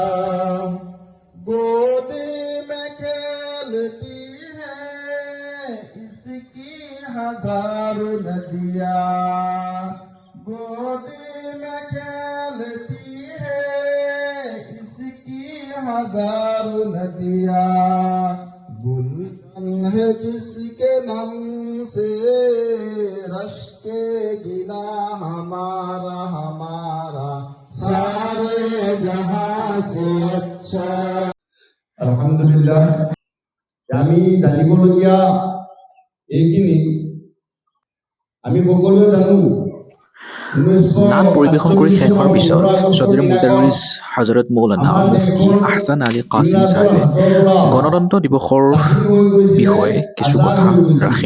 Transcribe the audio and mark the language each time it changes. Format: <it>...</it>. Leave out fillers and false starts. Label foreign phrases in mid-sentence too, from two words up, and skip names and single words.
<hi>गोदी में खेलती है इसकी हजारों नदियाँ, गोदी में खेलती है इसकी हजारों नदियाँ। गुलशन है जिसके नाम से रश के गिना हमारा, हमारा सारे जहां से अच्छा।</hi> <as>আলহামদুলিল্লাহ, আমি জানিবলগীয়া এইখিনি আমি সকলোৱে জানো নাম পৰিৱেশন কৰি শেষ হোৱাৰ পিছত চৌধুৰী মুদাৰিছ হজৰত মৌলানা মুফতি আহছান আলী কাছিম চাহেবে গণতন্ত্ৰ দিৱসৰ বিষয়ে কিছু কথা ৰাখে।</as>